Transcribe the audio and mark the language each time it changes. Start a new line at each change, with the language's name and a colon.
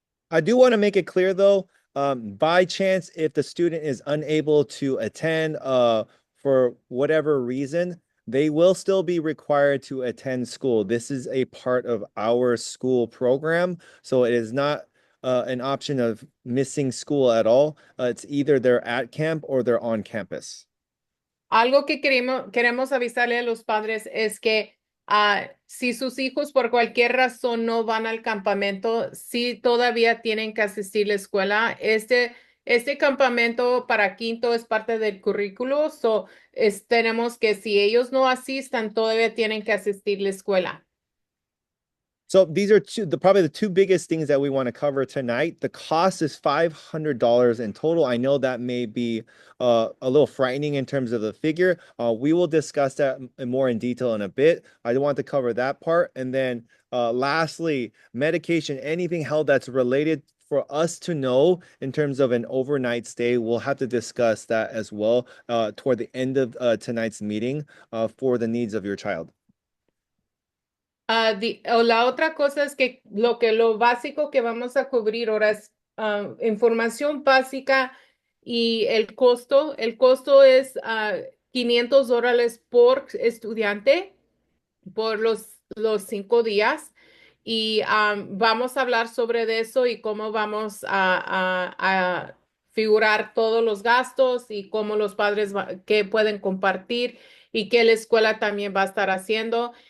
English: I do want to make it clear though, by chance, if the student is unable to attend for whatever reason, they will still be required to attend school. This is a part of our school program, so it is not an option of missing school at all. It's either they're at camp or they're on campus.
Spanish: Algo que queremos avisarle a los padres es que Si sus hijos por cualquier razón no van al campamento, sí todavía tienen que asistir a la escuela. Este campamento para quinto es parte del currículo, tenemos que si ellos no asistan, todavía tienen que asistir a la escuela.
English: So these are probably the two biggest things that we want to cover tonight. The cost is $500 in total. I know that may be a little frightening in terms of the figure. We will discuss that more in detail in a bit. I want to cover that part. And then lastly, medication, anything held that's related for us to know in terms of an overnight stay, we'll have to discuss that as well toward the end of tonight's meeting for the needs of your child.
Spanish: O la otra cosa es que lo básico que vamos a cubrir ahora es información básica y el costo es $500 por estudiante por los 5 días y vamos a hablar sobre de eso y cómo vamos a figurar todos los gastos y cómo los padres que pueden compartir y qué la escuela también va a estar haciendo.